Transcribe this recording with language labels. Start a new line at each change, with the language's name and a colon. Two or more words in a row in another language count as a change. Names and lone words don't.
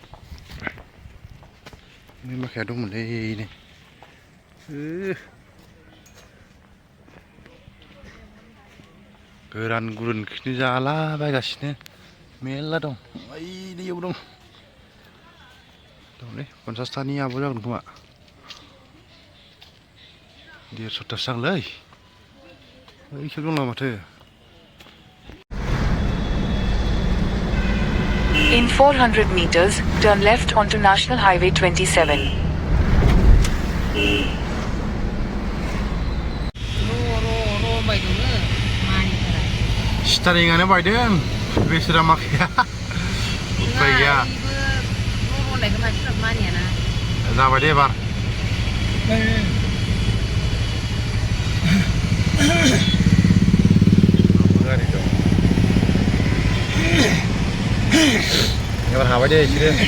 Bodo: नै माखाया दंमोनलै नै गोरान गुरुन खिनि जाला बायगासिनो मेरला दं ओइ दैयाव दंलै 50तानि आबो जागोन खोमा 150तासो जागोनलै ओइखिबो दंला माथो
English: In 400 meters, turn left onto National Highway 27.
Bodo: Steeringआनो बायदों बेसोरा माखाया उफाय गैया जाबाय दे एबार गारि दं एबार हाबाय दे बिसोरो